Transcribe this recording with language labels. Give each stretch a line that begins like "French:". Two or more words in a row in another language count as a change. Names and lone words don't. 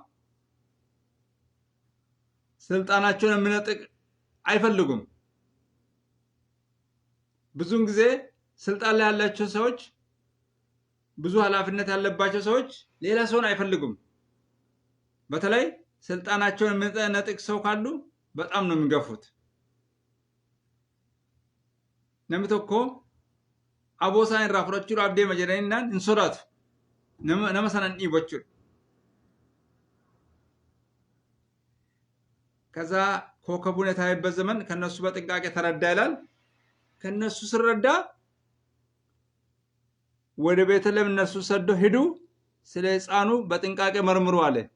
Amharic: ስልጣናቸውን የሚነጥቅ አይፈልጉም። ብዙን ጊዜ ስልጣን ላይ ያላቸው ሰዎች ብዙ ኃላፊነት ያለባቸው ሰዎች ሌላ ሰውን አይፈልጉም። በተለይ ስልጣናቸውን የሚነጥቅ ሰው ካሉ በጣም ነው የሚገፉት።
Oromo: namni tokko aboosaa irraa fudhachuudhaaf deema jedhaniinaan hin sodaatu. Nama sanan dhiibu jechuudha.
Amharic: ከዛ ኮከቡን የታየበት ዘመን ከነሱ በጥንቃቄ ተረዳ ይላል። ከነሱ ሲረዳ ወደ ቤተልሔም እነሱ ሰዶ ሄዱ፣ ስለ ሕፃኑ በጥንቃቄ መርምሩ አለ።